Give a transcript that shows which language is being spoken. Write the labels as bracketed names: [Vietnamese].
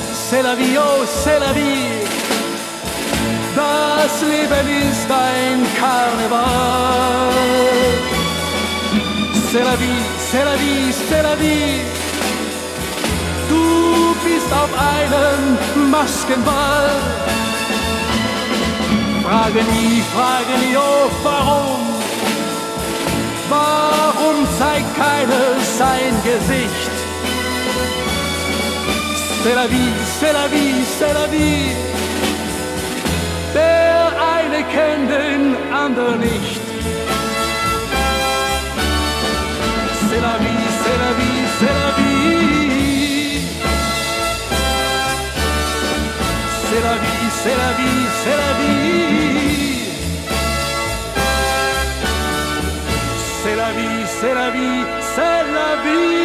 [French] C'est la vie, oh c'est la vie. [German] Das Leben ist ein Karneval. [French] C'est la vie, c'est la vie. [German] Du bist auf einem Maskenball. Frage nie, oh warum? Warum zeigt keiner sein Gesicht? [French] C'est la vie, c'est la vie, c'est la vie. [German] Der eine kennt den anderen nicht. [French] C'est la vie, c'est la vie, c'est la vie. C'est la vie, c'est la vie, c'est la vie. C'est la vie, c'est la vie, c'est la vie.